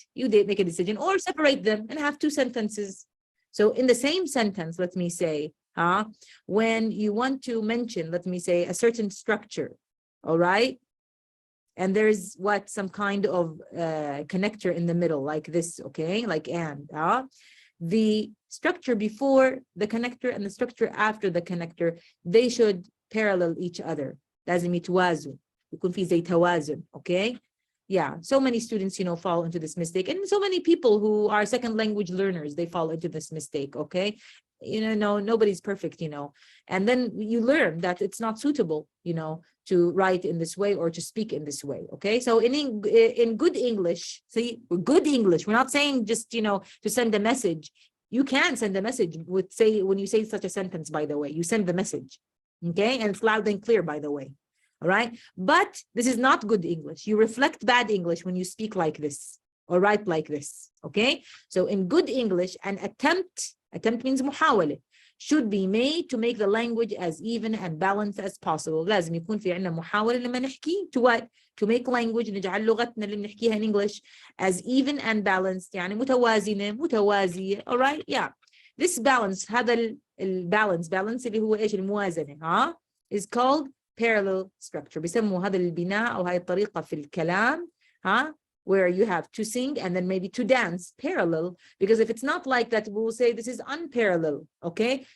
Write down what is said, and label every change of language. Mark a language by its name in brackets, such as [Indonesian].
[English] You make a decision or separate them and have two sentences. So in the same sentence, let me say, when you want to mention, let me say, a certain structure, all right? And there's some kind of connector in the middle, like this, okay? Like and, the structure before the connector and the structure after the connector, they should parallel each other. [Arabic] لازم يتوازوا. يكون في زي توازن, okay? [English] Yeah, so many students, fall into this mistake. And so many people who are second language learners, they fall into this mistake, okay? Nobody's perfect, And then you learn that it's not suitable, to write in this way or to speak in this way, okay? So in good English, see, good English, we're not saying just, to send a message. You can send a message when you say such a sentence, by the way, you send the message, okay? And it's loud and clear, by the way. All right. But this is not good English. You reflect bad English when you speak like this or write like this. Okay. So in good English, an attempt means محاولة, should be made to make the language as even and balanced as possible. [Arabic] لازم يكون في عنا محاولة لما نحكي [English] to what? To make language, [Arabic] نجعل لغتنا اللي بنحكيها [English] in English as even and balanced, [Arabic] يعني متوازنة متوازية. [English] All right. Yeah. This balance, [Arabic] هذا balance اللي هو إيش الموازنة, [English] is called parallel structure. [Arabic] بيسموا هذا البناء أو هاي الطريقة في الكلام, [English] where you have to sing and then maybe to dance, parallel, because if it's not like that, we will say this is unparallel, okay?